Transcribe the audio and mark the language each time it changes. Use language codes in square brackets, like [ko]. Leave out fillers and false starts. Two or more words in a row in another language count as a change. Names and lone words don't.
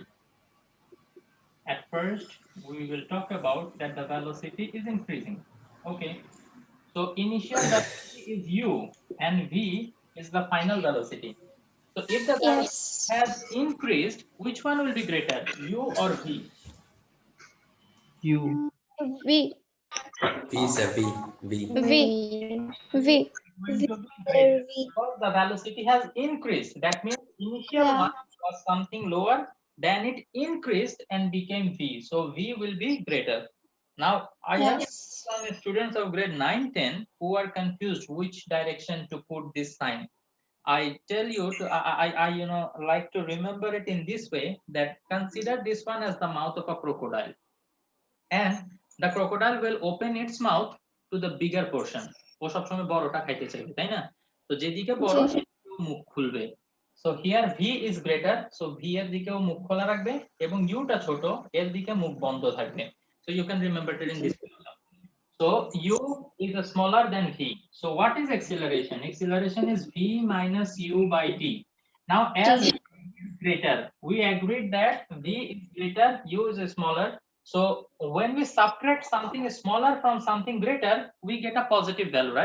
[en] At first, we will talk about that the velocity is increasing. Okay, so initial velocity is u and v is the final velocity. So if the velocity Yes. has increased, which one will be greater, u or v? U. V. V, sir, V, V. V. V. Going to be greater Sir, V. because the velocity has increased. That means initial Yeah. one was something lower, then it increased and became v. So v will be greater. Now I have Yes. some students of grade 9, 10 who are confused which direction to put this sign. I tell you to I like to remember it in this way, that consider this one as the mouth of a crocodile, and the crocodile will open its mouth to the bigger portion. [bn] ও সবসময় বড়টা খাইতে চাইবে, তাই না? তো যেদিকে বড় জি। সেদিকে মুখ খুলবে। [en] So here v is greater, so v [bn] এর দিকেও মুখ খোলা রাখবে এবং u টা ছোট, এর দিকে মুখ বন্ধ থাকবে. [en] So you can remember it in this way. So u is smaller than v. So what is acceleration? Acceleration is v minus u by t. Now as [bn] জি। [en] v is greater, we agreed that v is greater, u is smaller. So when we subtract something smaller from something greater, we get a positive value, right?